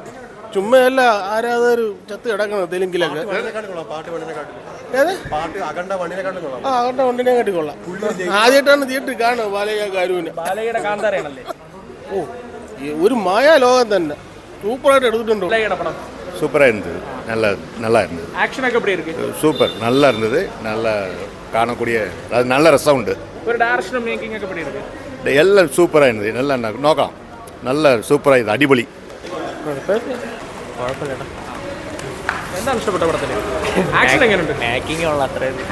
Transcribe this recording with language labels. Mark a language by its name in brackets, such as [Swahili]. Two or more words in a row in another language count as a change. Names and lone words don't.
[Malayalam] ചുമ്മയല്ല ആരാധകർ ചത്ത് കിടക്കണം തെലുങ്കിലൊക്കെ. അഖണ്ഡ 1 കാട്ടി കൊള്ളാം. ആദ്യമായിട്ടാണ് തിയേറ്ററിൽ കാണുക ബാലയ്യ ഗാരുവിനെ. ഓ, ഒരു മായാ ലോകം തന്നെ. സൂപ്പറായിട്ട് എടുത്തിട്ടുണ്ട്. [Tamil] சூப்பராக இருந்தது, நல்லா இருந்தது. ஆக்ஷன் எப்படி இருக்கு? சூப்பர், நல்லா இருந்தது. நல்லா காணக்கூடிய, அது நல்ல ரசம் உண்டு. ஒரு [English] direction making [Tamil] எப்படி இருக்கு? எல்லாம் சூப்பராக இருந்தது. நல்லா நோக்கம் நல்ல சூப்பராக இது, அடிபொலி. [Malayalam] എന്താണ് ഇഷ്ടപ്പെട്ട പടത്തിൽ? ആക്ഷൻ എങ്ങനെയുണ്ട്? മേക്കിംഗ് ഉള്ള അത്രയും